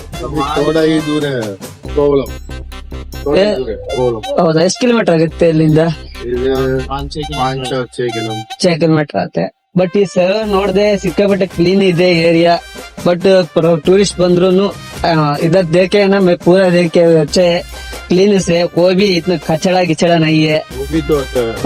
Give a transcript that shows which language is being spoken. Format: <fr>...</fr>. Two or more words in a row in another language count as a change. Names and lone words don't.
<hi>थोड़ा ही दूर है कोवलम थोड़ा ही दूर है कोवलम</hi> <kn>ಹೌದಾ ಎಷ್ಟು ಕಿಲೋಮೀಟರ್ ಆಗುತ್ತೆ ಇಲ್ಲಿಂದ</kn> <hi>इधर 5-6 किलोमीटर</hi> <kn>6 ಕಿಲೋಮೀಟರ್ ಆಗುತ್ತೆ ಬಟ್ ಈ ಸರ್ ನೋಡ್ದೆ ಸಿಕ್ಕಾಪಟ್ಟೆ ಕ್ಲೀನ್ ಇದೆ ಏರಿಯಾ</kn> <en>but tourist</en> <hi>बंದ್ರು इधर देखे ना मैं पूरा देखे अच्छे क्लीन से कोई भी इतना कचड़ा गिचड़ा नहीं है वो भी तो अच्छा है।</hi>